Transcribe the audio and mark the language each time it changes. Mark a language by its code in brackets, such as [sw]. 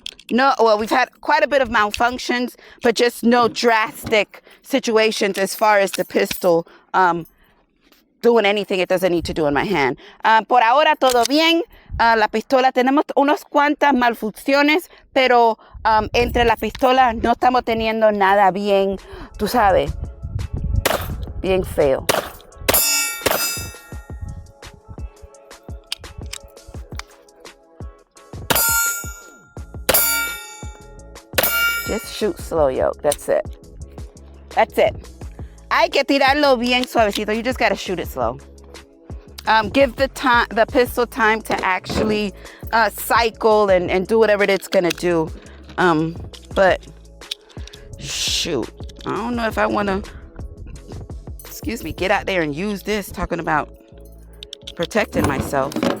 [en] No, well, we've had quite a bit of malfunctions, but just no drastic situations as far as the pistol doing anything it doesn't need to do in my hand. [es] Por ahora, todo bien. La pistola, tenemos unas cuantas malfunciones, pero entre la pistola no estamos teniendo nada bien, tú sabes, bien feo. [en] Just shoot slow, yo. That's it. That's it. [es] Hay que tirarlo bien suavecito. [en] You just gotta shoot it slow. Give the pistol time to actually cycle and do whatever it's gonna do. But shoot, I don't know if I wanna, get out there and use this, talking about protecting myself.